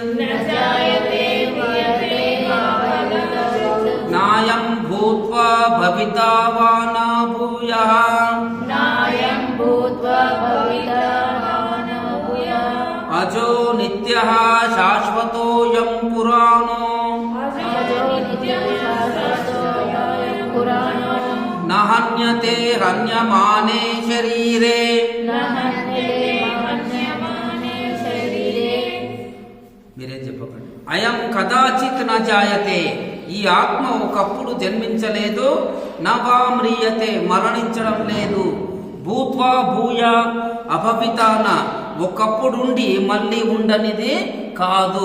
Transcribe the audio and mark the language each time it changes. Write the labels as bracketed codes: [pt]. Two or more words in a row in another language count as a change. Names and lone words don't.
[sa] नायं भूत्वा भविता वा न भूयः अजो नित्यः शाश्वतोऽयं पुराणो न हन्यते हन्यमाने शरीरे [te] మీరేం చెప్పకండి. [sa] అయం కదాచిత్ న జాయతే, [te] ఈ ఆత్మ ఒకప్పుడు జన్మించలేదు. [sa] నవా మ్రియతే, [te] మరణించడం లేదు. [sa] భూత్వా భూయ అభవితాన, [te] ఒకప్పుడుండి మళ్ళీ ఉండనిది కాదు.